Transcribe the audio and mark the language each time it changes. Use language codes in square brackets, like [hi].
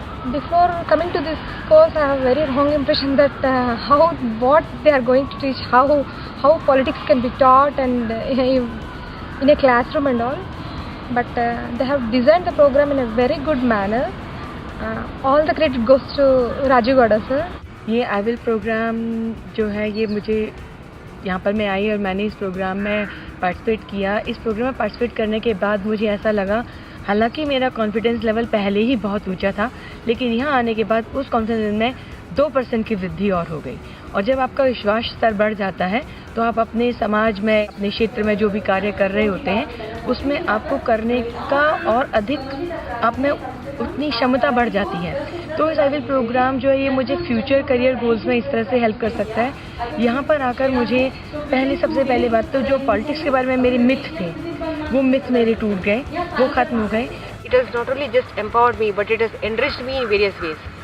[en] Before coming to this course, I have a very wrong impression that what they are going to teach, how politics can be taught and in a classroom and all. But they have designed the program in a very good manner. All the credit goes to Rajiv Gowda sir. [hi] ये IWIL programme जो है, ये मुझे यहाँ पर मैं आई और मैंने इस प्रोग्राम में पार्टिसिपेट किया। इस प्रोग्राम में पार्टिसिपेट करने के बाद मुझे ऐसा लगा, हालांकि मेरा कॉन्फिडेंस लेवल पहले ही बहुत ऊंचा था, लेकिन यहाँ आने के बाद उस कॉन्फिडेंस में 2% की वृद्धि और हो गई। और जब आपका विश्वास स्तर बढ़ जाता है तो आप अपने समाज में, अपने क्षेत्र में जो भी कार्य कर रहे होते हैं उसमें आपको करने का और अधिक आप में उतनी क्षमता बढ़ जाती है। तो इस IWIL प्रोग्राम जो है ये मुझे फ्यूचर करियर गोल्स में इस तरह से हेल्प कर सकता है। यहाँ पर आकर मुझे सबसे पहले बात तो जो पॉलिटिक्स के बारे में मेरे मिथ थे, वो मिथ मेरे टूट गए, वो खत्म हो गए। [en] It has not only just empowered me, but it has enriched me in various ways.